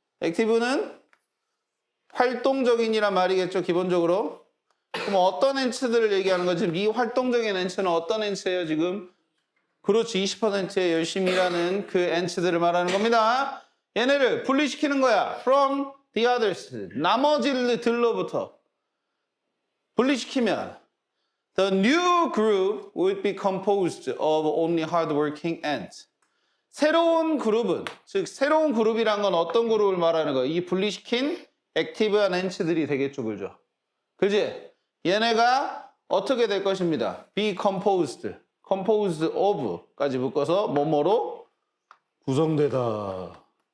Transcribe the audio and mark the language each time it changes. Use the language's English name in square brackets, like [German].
[Korean] 액티브는 활동적인이란 말이겠죠. 기본적으로. 그럼 어떤 엔트들을 얘기하는 거지? 이 활동적인 엔트는 어떤 엔트예요 지금? 그렇지. 20%의 열심히 일하는 그 엔트들을 말하는 겁니다. 얘네를 분리시키는 거야. [English] From the others. [Korean] 나머지들로부터. 분리시키면 [English] The new group would be composed of only hardworking ants. [Korean] 새로운 그룹은, 즉 새로운 그룹이란 건 어떤 그룹을 말하는 거예요? 이 분리시킨 액티브한 엔츠들이 되겠죠, 그죠? 그지? 얘네가 어떻게 될 것입니다. be composed, composed of까지 묶어서 뭐뭐로 구성되다.